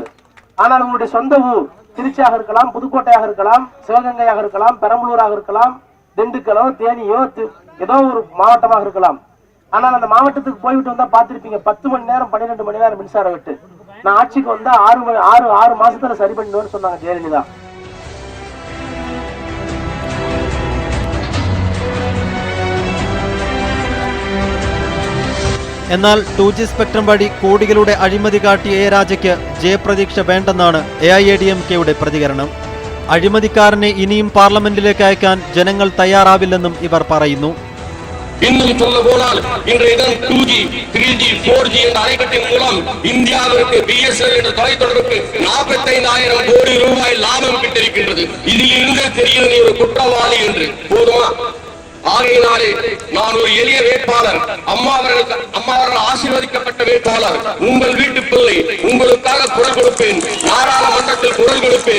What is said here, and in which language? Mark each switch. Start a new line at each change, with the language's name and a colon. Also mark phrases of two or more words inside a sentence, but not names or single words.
Tamil: ஆனால் உங்களுடைய சொந்த ஊர் திருச்சியாக இருக்கலாம், புதுக்கோட்டையாக இருக்கலாம், சிவகங்கையாக இருக்கலாம், பெரம்பலூராக இருக்கலாம், திண்டுக்கலோ, தேனியோ, ஏதோ ஒரு மாவட்டமாக இருக்கலாம். ஆனால் அந்த மாவட்டத்துக்கு போய்விட்டு வந்தா பார்த்திருப்பீங்க 10 மணி நேரம் 12 மணி நேரம் மின்சார வெட்டு. நான் ஆட்சிக்கு வந்தா 6 மாசத்துல சரி பண்ணிடுவேன்னு சொன்னாங்க ஜெயலலிதா.
Malayalam: എന്നാൽ 2G സ്പെക്ട്രം വഴി കോടികളുടെ അഴിമതി കാട്ടിയ എ രാജയ്ക്ക് ജയപ്രതീക്ഷ വേണ്ടെന്നാണ് AIADMKയുടെ പ്രതികരണം. അഴിമതിക്കാരനെ ഇനിയും പാർലമെന്റിലേക്ക് അയക്കാൻ ജനങ്ങൾ തയ്യാറാവില്ലെന്നും ഇവർ പറയുന്നു.
Tamil: இன்னும் சொல்ல போனால் இன்றைய தினம் 2G, 3G, 4G என்ற அணைக்கட்டின் மூலம் இந்தியாவிற்கு BSNL என்ற தொலைத்தொடர்புக்கு 45,000 கோடி ரூபாய் லாபம் கிட்டிருக்கின்றது. இதில் இருந்து தெரிகிறது ஒரு குற்றவாளி என்று. போதுமா? ஆகையினாலே நான் ஒரு எளிய வேட்பாளர், அம்மா அவர்கள் ஆசீர்வதிக்கப்பட்ட வேட்பாளர், உங்கள் வீட்டு பிள்ளை, உங்களுக்காக குரல் கொடுப்பேன், நாடாளுமன்றத்தில் குரல் கொடுப்பேன்.